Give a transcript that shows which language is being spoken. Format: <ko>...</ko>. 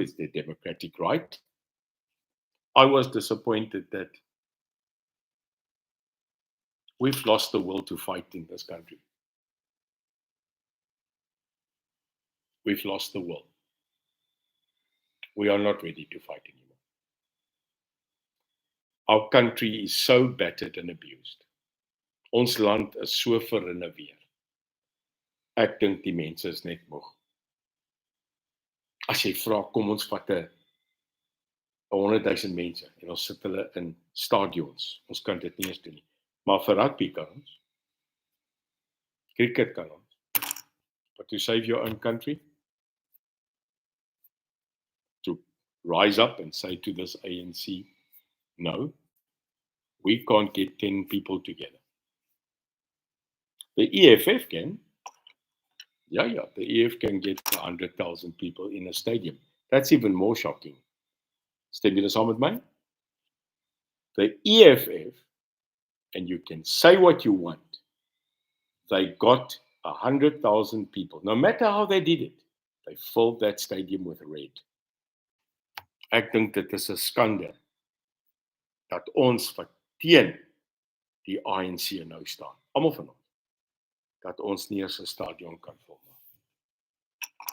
<en>It's their democratic right. I was disappointed that we've lost the will to fight in this country. We've lost the will. We are not ready to fight anymore. Our country is so battered and abused.</en> <af>Ons land is so verrenoveer. Ek dink die mense is net moeg. As jy vra, kom ons vat 100,000 mense en ons sit hulle in stadions. Ons kan dit nie eens doen nie. Maar vir rugby kan ons. Cricket kan ons.</af> <en>But to save your own country, to rise up and say to this ANC, no, we can't get 10 people together. The EFF can. Yeah, the EFF can get 100,000 people in a stadium. That's even more shocking.</en> <af>Stem julle saam met my?</af> <en>The EFF, and you can say what you want, they got 100,000 people. No matter how they did it, they filled that stadium with red.</en> <af>Ek dink dit is 'n skande dat ons wat teen die ANC nou staan, almal van ons, dat ons nie eens 'n stadion kan vul nie.</af>